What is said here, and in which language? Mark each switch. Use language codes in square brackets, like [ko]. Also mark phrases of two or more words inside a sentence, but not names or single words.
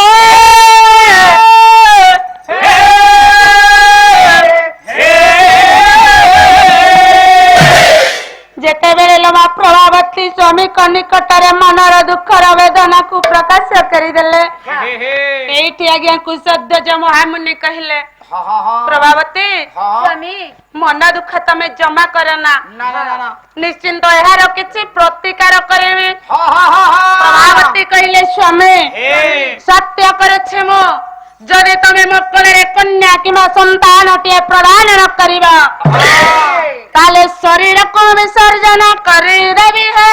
[or] ଯେତେବେଳେ ଲୋମା ପ୍ରଭାବତୀ ସ୍ୱାମୀଙ୍କ ନିକଟରେ ମନର ଦୁଃଖର ବେଦନାକୁ ପ୍ରକାଶ କରିଦେଲେ ଏଇଠି ଆଜ୍ଞା କୁଶଧ୍ୱଜ ମହାମୁନି କହିଲେ हाँ हाँ हाँ प्रभावती हाँ ସ୍ୱାମୀ ମନ ଦୁଃଖ ତମେ ଜମା କର ନା ना ना ना ना ନିଶ୍ଚିନ୍ତ ଏହାର କିଛି ପ୍ରତିକାର କରିବି। हाँ हाँ हाँ हाँ ପ୍ରଭାବତୀ କହିଲେ ସ୍ୱାମୀ हे ସତ୍ୟ କରୁଛି ମୁଁ ଯଦି ତମେ ମୋ କୋଳରେ କନ୍ୟା କିମ୍ବା ସନ୍ତାନଟିଏ ପ୍ରଦାନ ନ କରିବ ତାହେଲେ ଶରୀରକୁ ବିସର୍ଜନ କରିଦେବି।